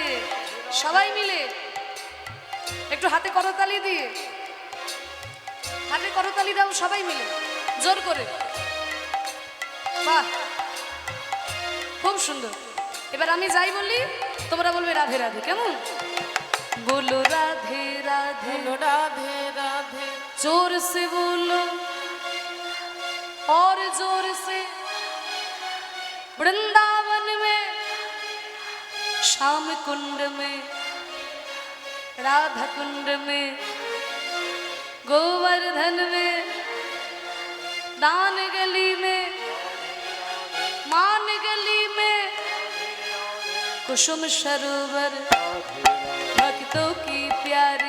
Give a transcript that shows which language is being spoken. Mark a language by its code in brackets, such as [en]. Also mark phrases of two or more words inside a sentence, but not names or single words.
[bn] সবাই মিলে একটু হাতে করতালি দিয়ে, হাতে করতালি দাও সবাই মিলে জোর করে। বাহ, খুব সুন্দর। এবার আমি যাই বলি, তোমরা বলবে রাধে রাধে। কেমন? বলো রাধে রাধে, বলো রাধে রাধে [hi] जोर से बोलो और जोर से। वृंदावन में, श्याम कुंड में, राधा कुंड में, गोवर्धन में, दान गली में, मान गली में, कुसुम सरोवर भक्तों की प्यारी